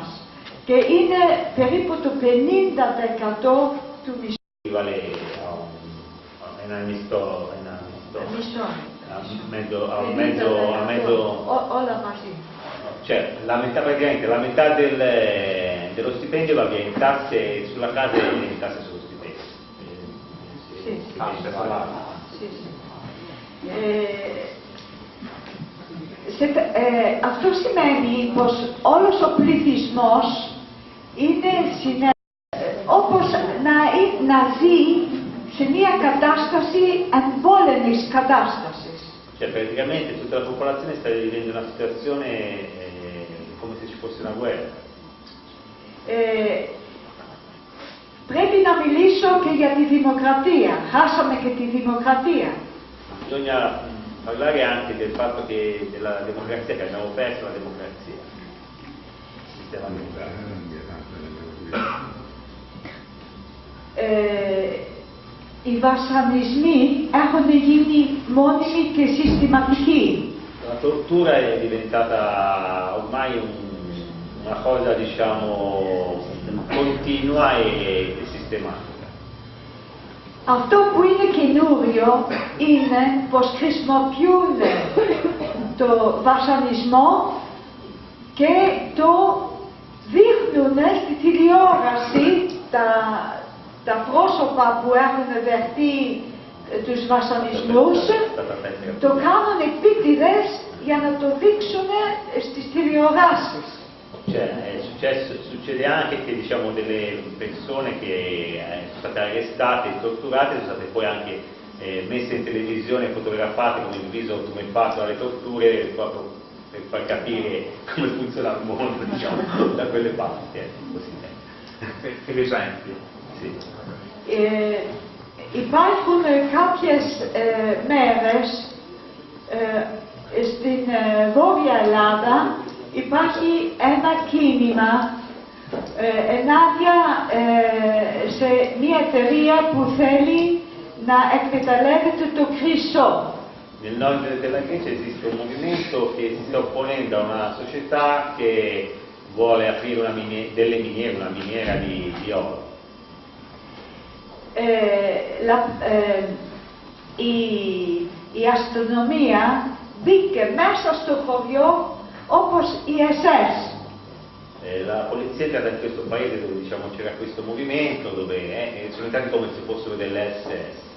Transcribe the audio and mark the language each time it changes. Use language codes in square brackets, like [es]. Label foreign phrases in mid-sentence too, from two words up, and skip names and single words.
[el] Και είναι περίπου το 50% του μισθού. Όλα μαζί. [it] Cioè, praticamente la metà dello stipendio va via in tasse sulla casa e in tasse sullo stipendio. Sì, sì. [el] Αυτό σημαίνει πως όλος ο πληθυσμός είναι όπως να ζει σε μια κατάσταση εμπόλεμης κατάστασης. [it] Cioè praticamente tutta la popolazione sta vivendo una situazione come se ci fosse una guerra. [el] Πρέπει να μιλήσω και για τη δημοκρατία. Χάσαμε και τη δημοκρατία. [it] Bisogna parlare anche del fatto che della democrazia, che abbiamo perso la democrazia. Il sistema democratico. [el] Οι βασανισμοί έχουν γίνει μόνιμοι και συστηματικοί. [it] La tortura è diventata ormai una cosa, diciamo, continua e sistematica. [el] Αυτό που είναι καινούριο είναι πως χρησιμοποιούν το βασανισμό και το δείχνουν στη τηλεόραση τα πρόσωπα που έχουν δεχτεί τους βασανισμούς, το κάνουν επίτηδες για να το δείξουν στις τηλεοράσεις. [it] Succede anche che diciamo, delle persone che sono state arrestate e torturate sono state poi anche messe in televisione, fotografate con il viso tumefatto dalle torture proprio per far capire come funziona il mondo, diciamo, da quelle parti. Così. Per esempio. Sì. [el] Υπάρχουν κάποιες μέρες στην Βόρεια Ελλάδα υπάρχει ένα κίνημα ενάντια σε μια εταιρεία που θέλει να εκμεταλλεύεται το χρυσό. [it] Nel nord della Grecia esiste un movimento che si sta opponendo a una società che vuole aprire delle miniere, una miniera di oro. [el] Η αστυνομία μπήκε μέσα στο χωριό όπως η SS. [it] La polizia è entrata in questo paese dove diciamo, c'era questo movimento, dove sono entrati come se fossero delle SS.